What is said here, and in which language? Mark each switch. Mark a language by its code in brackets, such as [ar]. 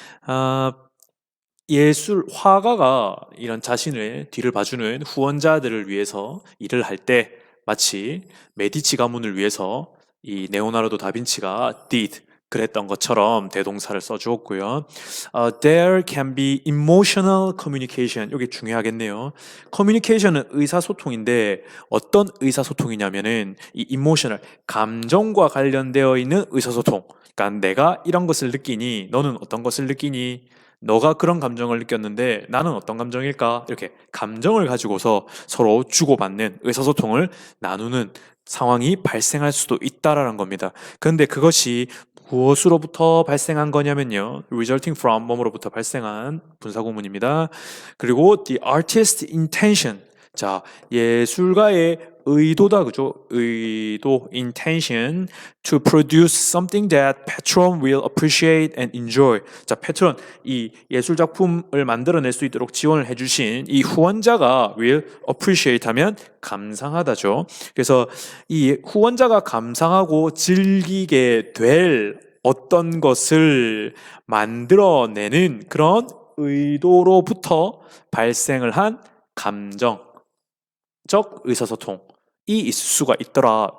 [ko] 아, 화가가 이런 자신의 뒤를 봐주는 후원자들을 위해서 일을 할 때 마치 메디치 가문을 위해서 이 네오나르도 다빈치가 did 그랬던 것처럼 대동사를 써주었고요. [en] There can be emotional communication. [ko] 이게 중요하겠네요. communication은 의사소통인데 어떤 의사소통이냐면은 이 emotional, 감정과 관련되어 있는 의사소통. 그러니까 내가 이런 것을 느끼니 너는 어떤 것을 느끼니 너가 그런 감정을 느꼈는데 나는 어떤 감정일까? 이렇게 감정을 가지고서 서로 주고받는 의사소통을 나누는 상황이 발생할 수도 있다라는 겁니다. 그런데 그것이 무엇으로부터 발생한 거냐면요. [en] resulting from [ko] 뭐뭐로부터 발생한 분사구문입니다. 그리고 [en] the artist intention. [ko] 자, 예술가의 의도다, 그죠? [en] 의도, intention to produce something that patron will appreciate and enjoy. [ko] 자, patron, 이 예술 작품을 만들어낼 수 있도록 지원을 해주신 이 후원자가 [en] will appreciate [ko] 하면 감상하다죠. 그래서 이 후원자가 감상하고 즐기게 될 어떤 것을 만들어내는 그런 의도로부터 발생을 한 감정, 적 의사소통이 있을 수가 있더라.